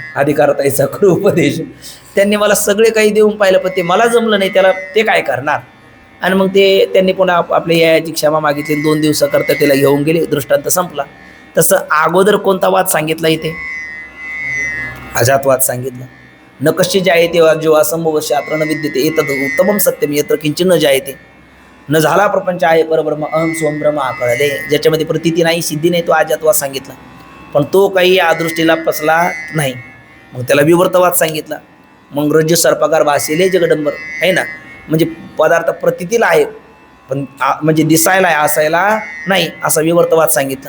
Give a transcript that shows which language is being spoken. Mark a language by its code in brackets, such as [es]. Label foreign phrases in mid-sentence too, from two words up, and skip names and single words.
[mr] अधिकारात याचा खरं उपदेश. त्यांनी मला सगळे काही देऊन पाहिलं पण ते मला जमलं नाही, त्याला ते काय करणार. आणि मग त्यांनी पुन्हा आपल्या याची क्षमा मागितली. 2 दिवसाकरता त्याला घेऊन गेले. दृष्टांत संपला. तसं अगोदर कोणता वाद सांगितला इथे? अजातवाद सांगितला. [sa] न कशी जायते जेव्हा संभव शास्त्र न विद्यते एतद उत्तमम सत्यम यत्र किंचिन न जायते. [mr] न झाला प्रपंच आहे परब्रह्म [sa] अहम सोम ब्रह्म [mr] कळले. ज्याच्यामध्ये प्रतीती नाही, सिद्धी नाही, तो अजातवाद सांगितला. पण तो काही या दृष्टीला पसला नाही. मग त्याला विवर्तवाद सांगितला. मग रज्जू सर्पाकार भासेले जगडंबर आहे ना. म्हणजे पदार्थ प्रतीतीला आहे पण म्हणजे दिसायला आहे, असायला नाही, असा विवर्तवाद सांगितला.